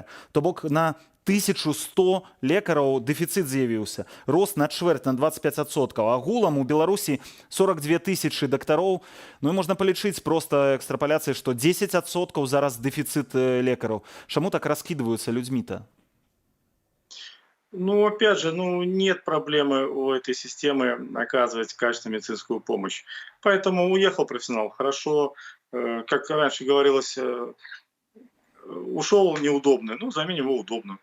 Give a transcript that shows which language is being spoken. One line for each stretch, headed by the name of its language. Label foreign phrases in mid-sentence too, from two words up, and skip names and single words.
Belarusian: То бок на 1100 лекараў дэфіцыт з'явіўся. Рост на чвэрць, на 25%. Агулам у Беларусі 42 тысячы дактароў. Ну і можна палічыць проста экстрапаляцыяй, што 10% зараз дэфіцыт лекараў. Чаму так раскідваюцца людзьмі-то?
Russian: Ну, опять же, нет проблемы у этой системы оказывать качественную медицинскую помощь. Поэтому уехал профессионал. Хорошо, как раньше говорилось, ушел неудобный, заменим его удобным.